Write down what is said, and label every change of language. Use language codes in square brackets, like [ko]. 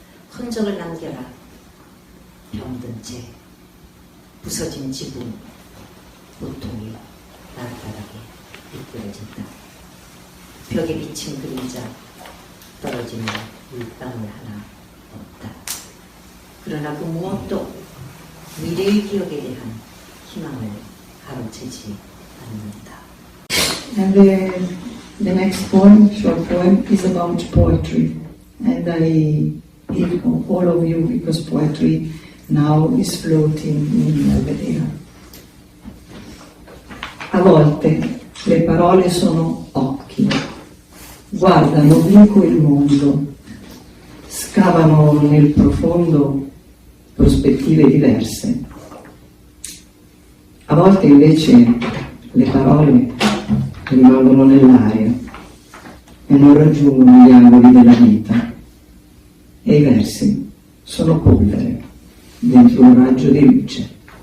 [ko] 흔적을 남겨라. 병든 채 부서진 지붕, 고통이 나락나락에 미끄러진다. 벽에 비친 그림자, 떨어지는 물방울 하나 없다. 그러나 그 무엇도 미래의 기억에 대한 희망을 가로채지 않는다. [en] And the next poem, short poem, is about poetry. And I give all of you because poetry now is floating in Belvedere. [it] A volte le parole sono occhi, guardano obliquo il mondo, scavano nel profondo prospettive diverse. A volte invece le parole rimangono nell'aria e non raggiungono gli angoli della vita, e i versi sono polvere dentro un raggio di luce.